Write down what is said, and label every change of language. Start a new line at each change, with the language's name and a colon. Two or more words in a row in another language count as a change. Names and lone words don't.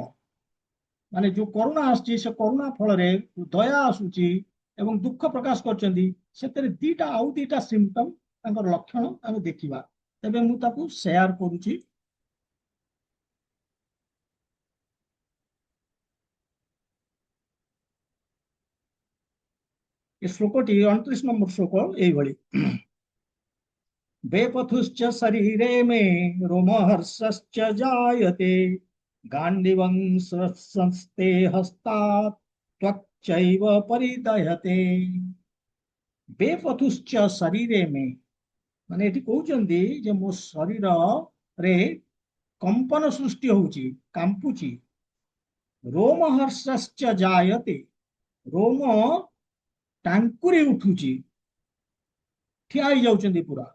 Odia: ମାନେ ଯୋଉ କରୁଣା ଆସୁଛି, ସେ କରୁଣା ଫଳରେ ଦୟା ଆସୁଛି ଏବଂ ଦୁଃଖ ପ୍ରକାଶ କରୁଛନ୍ତି, ସେଥିରେ ଆଉ ଦିଟା ସିମ୍ପଟମ, ତାଙ୍କର ଲକ୍ଷଣ ଆମେ ଦେଖିବା। ତେବେ ମୁଁ ତାକୁ ସେୟାର କରୁଛି। ଏ ଶ୍ଲୋକଟି 29 ନମ୍ବର ଶ୍ଲୋକ ଏଇଭଳି।
Sanskrit: बेपथुश्च शरीरे मे रोमहर्षश्च जायते गाण्डिवं संस्ते हस्तात् त्वच्चैव परिदह्यते। बेपथुश्च शरीरे मे,
Odia: ମାନେ ଏଠି କହୁଛନ୍ତି ଯେ ମୋ ଶରୀରରେ କମ୍ପନ ସୃଷ୍ଟି ହଉଛି, କାମ୍ପୁଛି।
Sanskrit: ରୋମହର୍ଷଶ୍ଚ ଜାୟତେ,
Odia: ରୋମ ଟାଙ୍କୁରି ଉଠୁଛି, ଠିଆ ହେଇଯାଉଛନ୍ତି ପୁରା।